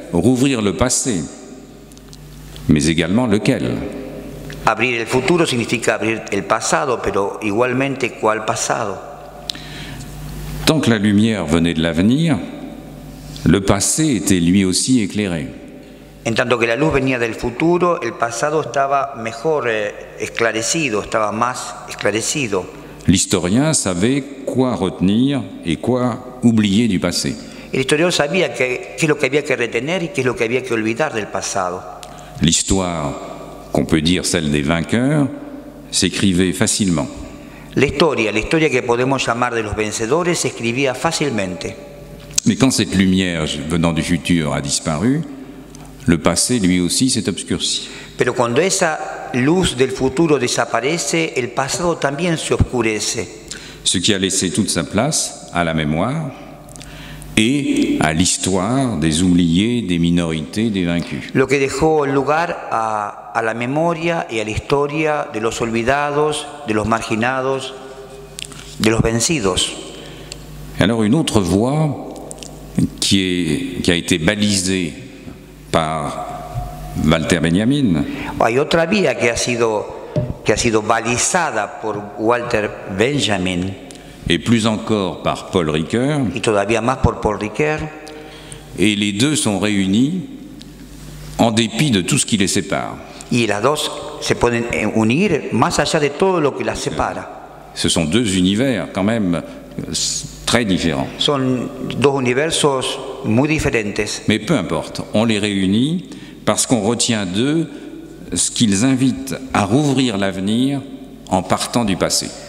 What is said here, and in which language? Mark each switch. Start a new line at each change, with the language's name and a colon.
French: Rouvrir le passé, mais également lequel?
Spanish: Abrir el futuro significa abrir el pasado, pero igualmente, ¿cuál pasado?
French: Tant que la lumière venait de l'avenir, le passé était lui aussi éclairé.
Spanish: En tanto que la luz venía del futuro, el pasado estaba mejor esclarecido, estaba más esclarecido.
French: L'historien savait quoi retenir et quoi oublier du passé.
Spanish: El historiador sabía qué es lo que había que retener y qué es lo que había que olvidar del pasado.
French: L'histoire, qu'on peut dire celle des vainqueurs, s'écrivait facilement.
Spanish: La historia que podemos llamar de los vencedores se escribía fácilmente.
French: Mais quand cette lumière venant du futur a disparu, le passé lui aussi s'est obscurci.
Spanish: Pero cuando esa luz del futuro desaparece, el pasado también se oscurece.
French: Ce qui a laissé toute sa place à la mémoire et à l'histoire des oubliés, des minorités, des vaincus.
Spanish: Lo que dejó lugar a la memoria y a la historia de los olvidados, de los marginados, de los vencidos.
French: Alors une autre voie qui a été balisée par Walter Benjamin.
Spanish: Hay otra vía que ha sido balizada por Walter Benjamin.
French: Et plus encore par Paul Ricoeur.
Spanish: Y todavía más por Paul Ricoeur.
French: Et les deux sont réunis en dépit de tout ce qui les sépare.
Spanish: Y las dos se pueden unir más allá de todo lo que las separa.
French: Ce sont deux univers quand même très différents.
Spanish: Son dos universos muy diferentes.
French: Mais peu importe, on les réunit parce qu'on retient d'eux ce qu'ils invitent à rouvrir l'avenir en partant du passé.